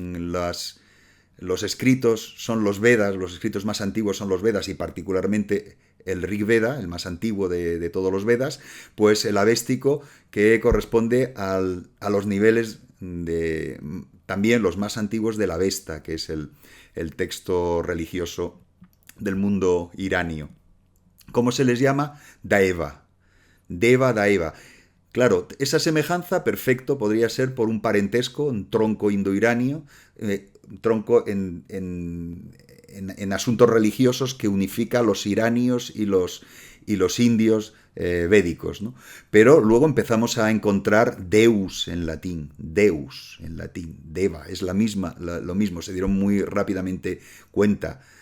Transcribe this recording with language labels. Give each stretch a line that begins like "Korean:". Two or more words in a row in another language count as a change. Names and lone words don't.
Spanish: los escritos son los Vedas, los escritos más antiguos son los Vedas y particularmente el Rig Veda, el más antiguo de todos los Vedas, pues el avéstico que corresponde a los niveles también los más antiguos del Avesta, que es el texto religioso del mundo iranio. ¿Cómo se les llama? Daeva. Deva, Daeva. Claro, esa semejanza, perfecto, podría ser por un parentesco, un tronco indoiranio, tronco en asuntos religiosos que unifica a los iranios y los indios védicos, ¿no? Pero luego empezamos a encontrar Deus en latín, Deva, es lo mismo, se dieron muy rápidamente cuenta.